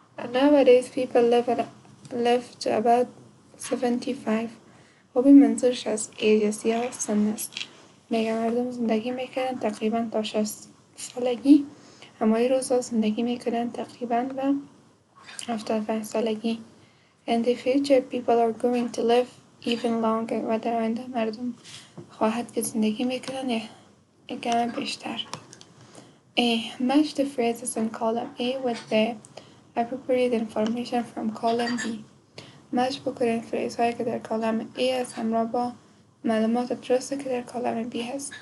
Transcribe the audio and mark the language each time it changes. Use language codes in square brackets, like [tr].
[en] Nowadays people live to about 75. [fa] خب منظورش از ایجز یا سن است. میگه مردم زندگی میکردن تقریبا تا 60 سالگی، اما این روزها زندگی میکردن تقریبا به 75 سالگی. [en] In the future people are going to live even longer. [fa] و در آینده مردم خواهد که زندگی میکردن یک کم بیشتر. [en] A. Match the phrases in column A with the appropriate information from column B. [fa] مچ بکنید فریز هایی که در کالم A هست همراه با معلومات درسته که در کالم B هست.